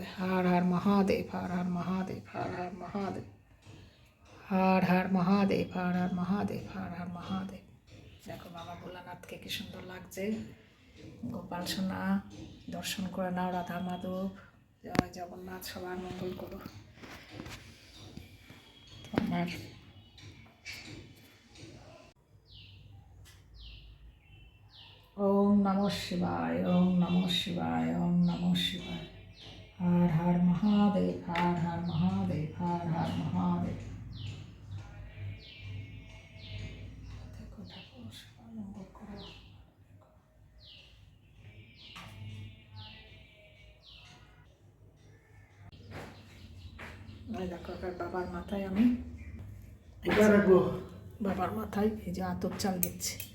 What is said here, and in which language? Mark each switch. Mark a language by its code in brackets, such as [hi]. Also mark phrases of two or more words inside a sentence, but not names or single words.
[bn] হর হর মহাদেব, হর হর মহাদেব, হর হর মহাদেব, হর হর মহাদেব, হর হর মহাদেব, হর হর মহাদেব। দেখো বাবা ভোলানাথকে কি সুন্দর লাগছে। গোপাল সোনা দর্শন করে নাও, রাধা মাধব, জয় জগন্নাথ, সবার মঙ্গল করো। [sa] আমার ওম নমঃ শিবায়, ওম নমঃ শিবায়, ওম নমঃ শিবায়। [bn] হর হর মহাদেব, হর হর মহাদেব, হর হর মহাদেব। দেখো ঠাকুর সবার মঙ্গল করো। দেখো এবার বাবার মাথায় আমি বাবার মাথায় এই যে আতপ চাল দিচ্ছি।